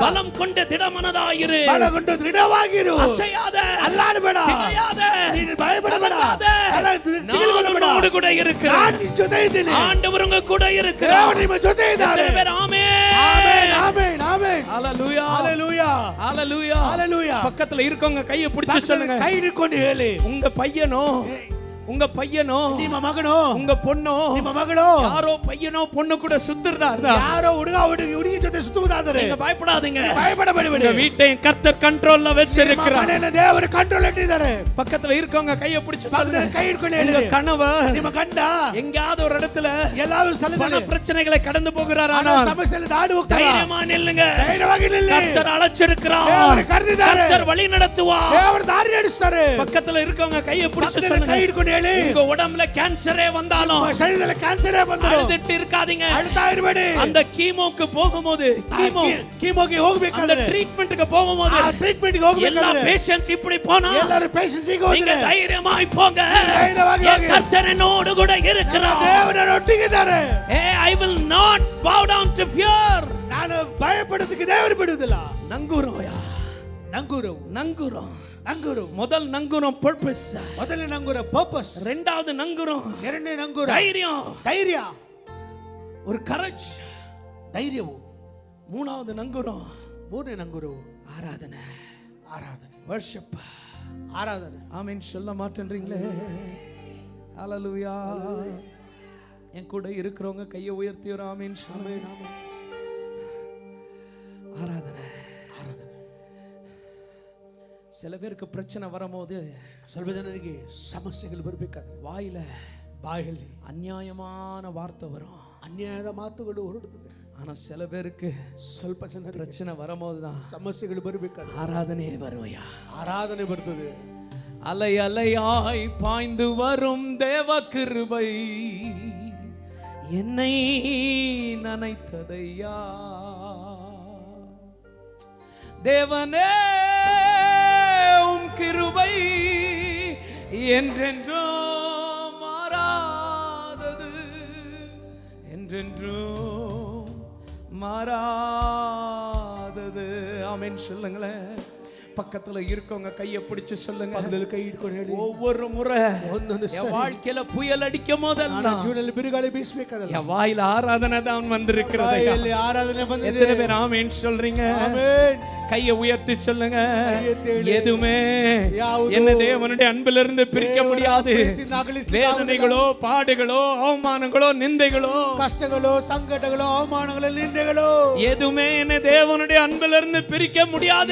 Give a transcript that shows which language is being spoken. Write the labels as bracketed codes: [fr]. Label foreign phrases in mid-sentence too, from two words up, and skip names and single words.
[ta] பலம் கொண்ட திடமனதாயிரு. [kn] ಬಲಗೊಂಡು ದೃಢವಾಗಿರು, [ta] அசையாத, [kn] ಅಲ್ಲಾಡಬೇಡ, [ta] திகையாத, [kn] ನೀನು ಭಯಪಡಬೇಡ, [ta] கலங்காத. [kn] ದಿಗಿಲುಗೊಳ್ಳಬೇಡ. [ta] நான் உன்னோடு கூட இருக்கிறேன். [kn] ನಾನು ನಿನ್ನ ಜೊತೆ ಇದ್ದೀನಿ. [ta] ஆண்டவர் உங்க கூட இருக்கிறார். [kn] ದೇವರು ನಿಮ್ಮ ಜೊತೆ ಇದ್ದಾರೆ. [ta] எத்தனை பேர் ஆமென்? [kn] ಆಮೆನ್, ಆಮೆನ್, ಆಮೆನ್. [ta] ஹalleluya, ஹalleluya, ஹalleluya, ஹalleluya. பக்கத்துல இருக்கவங்க கையை பிடிச்சு சொல்லுங்க, [kn] ಕೈ ಹಿಡ್ಕೊಂಡು ಹೇಳಿ, [ta] உங்க பையனோ உங்க பையனோ [kn] ನಿಮ್ಮ ಮಗನೋ [ta] உங்க பொண்ணோ [kn] ನಿಮ್ಮ ಮಗಳು [ta] யாரோ பையனோ பொண்ணு கூட சுத்துறாருதா, [kn] ಯಾರೋ ಹುಡುಗಿ ಜೊತೆ ಸುತ್ತುವುದಾದರೆ [ta] நீங்க பயப்படாதீங்க. [kn] ಭಯಪಡಬೇಡಿ. [ta] உங்க வீட்டை கர்த்தர் கண்ட்ரோல்ல வச்சிருக்கிறார். [kn] ಮನೆಯನ್ನು ದೇವರು ಕಂಟ್ರೋಲ್ ಇಟ್ಟಿದ್ದಾರೆ. [ta] பக்கத்துல இருக்கவங்க கையை பிடிச்சு சொல்லுங்க, [kn] ಕೈ ಹಿಡ್ಕೊಂಡು [ta] உங்க [kn] ಹೇಳಿ, [ta] கணவர் [kn] ನಿಮ್ಮ ಗಂಡ [ta] எங்கயாவது ஒரு இடத்துல [kn] ಎಲ್ಲಾದ್ರೂ [ta] பண [kn] ಸ್ಥಳದಲ್ಲಿ [ta] பிரச்சனைகளை கடந்து போகிறார். [kn] ಹಣ [ta] ஆனால் [kn] ಸಮಸ್ಯೆಯಲ್ಲಿ ದಾಡಿ ಹೋಗ್ತಾರೆ. [ta] தைரியமா நில்லுங்க. [kn] ಧೈರ್ಯವಾಗಿ ನಿಲ್ಲಿ. [ta] கர்த்தர் அழைச்சிருக்கிறார். [kn] ದೇವರು ಕರೆದಿದ್ದಾರೆ. [ta] கர்த்தர் வழி நடத்துவார். [kn] ದೇವರು ದಾರಿ ನಡೆಸ್ತಾರೆ. [ta] பக்கத்துல இருக்கவங்க கையை பிடிச்சு [kn] ಪಕ್ಕದಲ್ಲಿ [ta] சொல்லுங்க, [kn] ಕೈ ಹಿಡ್ಕೊಂಡು ಹೇಳಿ, [ta] உங்க உடம்புல கேன்சரே வந்தாலும் [kn] ನಿಮ್ಮ ಶರೀರದಲ್ಲಿ ಕ್ಯಾನ್ಸರೇ ಬಂದರೂ [ta] அழுதுட்டு இருக்காதீங்க. [kn] ಅಳ್ತಾ ಇರಬೇಡಿ. [ta] அந்த கீமோக்கு போகும்போது [kn] ಕೀಮೋಗೆ [ta] அந்த [kn] ಹೋಗಬೇಕಾದ್ರೆ [ta] ட்ரீட்மென்ட்க்கு போகும்போது [kn] ಆ ಟ್ರೀಟ್ಮೆಂಟ್ಗೆ [ta] எல்லா [kn] ಹೋಗಬೇಕಾದ್ರೆ [ta] பேஷண்ட்ஸ் இப்படி போனா [kn] ಎಲ್ಲರೂ ಪೇಷಂಟ್ಸ್ ಈಗ [ta] நீங்க [kn] ಹೋದ್ರೆ [ta] தைரியமாய் போங்க. [kn] தைரியವಾಗಿ [ta] என் [kn] ಹೋಗಿ. [ta] கர்த்தர் என்னோடு கூட இருக்கிறார். [kn] ದೇವರು ಒಟ್ಟಿಗಿದ್ದಾರೆ. [en] I will not bow down to fear. [kn] ನಾನು ಭಯಪಡೋದಕ್ಕೆ ದೇವರು ಬಿಡುವುದಿಲ್ಲ. [ta] நங்குரோயா, [kn] ನಂಗೂರವು [ta] நங்குரோம். [kn] ನಂಗೂರವು [ta] முதல் நங்குரோம் purpose, [kn] ಮೊದಲನೇ ನಂಗೂರ ಪರ್ಪಸ್, [ta] இரண்டாவது நங்குரோம் [kn] ಎರಡನೇ ನಂಗೂರ [ta] தைரியம், [kn] ಧೈರ್ಯ, [ta] ஒரு கரேஜ், [kn] ಧೈರ್ಯವು, [ta] மூணாவது நங்குரோம் [kn] ಮೂರನೇ ನಂಗೂರವು [ta] ஆராதனை, [kn] ಆರಾಧನೆ, [ta] worship. [kn] ಆರಾಧನೆ. [ta] ஆமென் சொல்ல மாட்டேன்றீங்களே? ஹalleluya. என் கூட இருக்கிறவங்க கையை உயர்த்தி ஒரு ஆமென் சொல்லுங்க. ஆராதனை, [kn] ಆರಾಧನೆ. [ta] சில பேருக்கு பிரச்சனை வரும்போது [kn] ಸ್ವಲ್ಪ ಜನರಿಗೆ ಸಮಸ್ಯೆಗಳು ಬರಬೇಕಾದ್ರೆ [ta] வாயில [kn] ಬಾಯಲ್ಲಿ [ta] அநியாயமான வார்த்தை வரும், [kn] ಅನ್ಯಾಯದ ಮಾತುಗಳು ಹೊರಡುತ್ತದೆ. [ta] ஆனா சில பேருக்கு [kn] ಸ್ವಲ್ಪ ಜನರಿಗೆ [ta] பிரச்சனை வரும்போது தான் [kn] ಸಮಸ್ಯೆಗಳು ಬರಬೇಕಾದ್ರೆ [ta] ஆராதனையே வருவையா. [kn] ಆರಾಧನೆ ಬರ್ತದೆ. [ta] அலை அலையாய் பாய்ந்து வரும் தேவ கிருபை என்னை நனைத்ததையா. தேவனே உம் கிருபை என்றென்றும் மாறாதது, என்றென்றும் மாறாதது. ஆமென் சொல்லுங்களேன். பக்கத்துல இருக்கவங்க கையை பிடிச்சு சொல்லுங்க, [kn] ಪಕ್ಕದಲ್ಲಿ ಕೈ ಹಿಡ್ಕೊಂಡು ಹೇಳಿ, [ta] ஒவ்வொரு முறை [kn] ಒಂದೊಂದು [ta] என் வாழ்க்கையில புயல் அடிக்கும் போதெல்லாம் [kn] ನನ್ನ ಜೀವನದಲ್ಲಿ ಬಿರುಗಾಳಿ ಬೀಸಬೇಕಾದಲ್ಲ, [ta] என் வாயில ஆராதனை தான் வந்திருக்கிறது. [kn] ಬಾಯಲ್ಲಿ ಆರಾಧನೆ ಬಂದಿದೆ. [ta] எத்தனை பேர் ஆமென் சொல்றீங்க? [kn] ಆಮೆನ್. [ta] கையை உயர்த்தி சொல்லுங்க, [kn] கையெத்தி ಹೇಳಿ. [ta] எதுவுமே [kn] ಯಾವುದು [ta] என்ன தேவனுடைய அன்பிலிருந்து பிரிக்க [kn] ದೇವರ [ta] முடியாது. [kn] ಪ್ರೀತಿಯಿಂದ ಅಗಲಿಸಲಿಕ್ಕೆ [ta] வேதனைகளோ பாடுகளோ அவமானங்களோ நிந்தைகளோ [kn] ಕಷ್ಟಗಳು, ಸಂಕಟಗಳು, ಅವಮಾನಗಳು, ನಿಂದೆಗಳು [ta] எதுவுமே என்ன தேவனுடைய அன்பிலிருந்து பிரிக்க முடியாது.